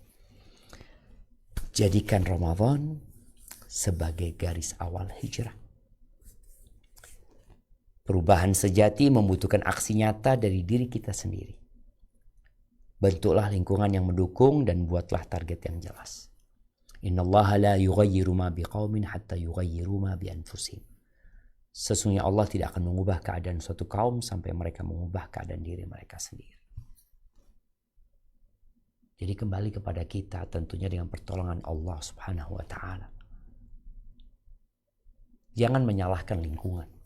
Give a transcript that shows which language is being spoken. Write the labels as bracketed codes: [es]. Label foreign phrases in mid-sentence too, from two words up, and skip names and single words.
[id] Jadikan Ramadan sebagai garis awal hijrah. Perubahan sejati membutuhkan aksi nyata dari diri kita sendiri. Bentuklah lingkungan yang mendukung dan buatlah target yang jelas. [ar] إن الله لا يغير ما بقوم حتى يغيروا ما بأنفسهم. [id] Sesungguhnya Allah tidak akan mengubah keadaan suatu kaum sampai mereka mengubah keadaan diri mereka sendiri. Jadi kembali kepada kita tentunya dengan pertolongan Allah [ar] سبحانه وتعالى. [id] Jangan menyalahkan lingkungan.